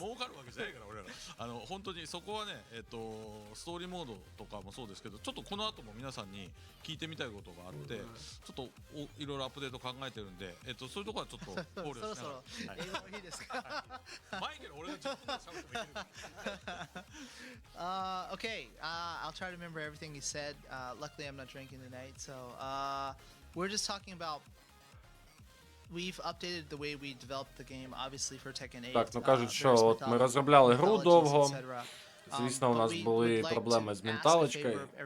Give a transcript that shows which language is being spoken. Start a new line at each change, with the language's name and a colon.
Japanese: 儲かるわけじゃないから俺ら本当にそこはね、ストーリーモードとかもそうですけど、ちょっとこの後も皆さんに聞いてみたいことがあって、ちょっといろいろアップデート考えてるんで、そういうところはちょっと考慮しながら英語いいですか？マイケル俺が10分で喋ってもいい
English: Okay, I'll try to remember everything you said. Luckily, I'm not drinking tonight, so we're just talking about. We've updated the way we developed the game, obviously for Tekken 8.
Ukrainian: Так, ну кажуть, що от ми розробляли гру довго. Звісно, у нас були проблеми з менталочкою.